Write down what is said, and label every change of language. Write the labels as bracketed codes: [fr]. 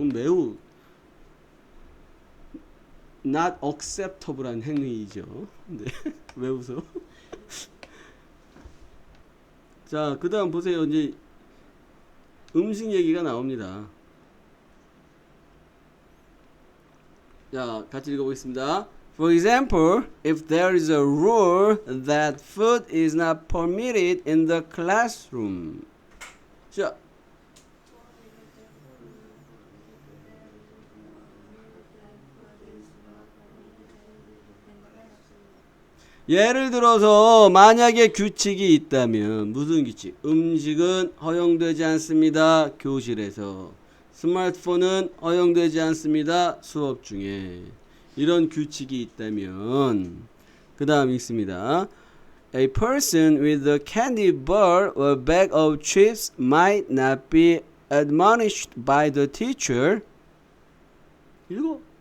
[ko] 매우 [en] not acceptable [ko] 한 행위이죠. 네. 왜 웃어? 자, 그 다음 보세요. 이제 음식 얘기가 나옵니다. 자, 같이 읽어보겠습니다. [en] For example, if there is a rule that food is not permitted in the classroom. [ko] 자, 예를 들어서 만약에 규칙이 있다면, 무슨 규칙? 음식은 허용되지 않습니다. 교실에서. 스마트폰은 허용되지 않습니다. 수업 중에. 이런 규칙이 있다면, 그 다음 읽습니다. [en] A person with a candy bar or bag of chips might not be admonished by the teacher. [ko] 읽어.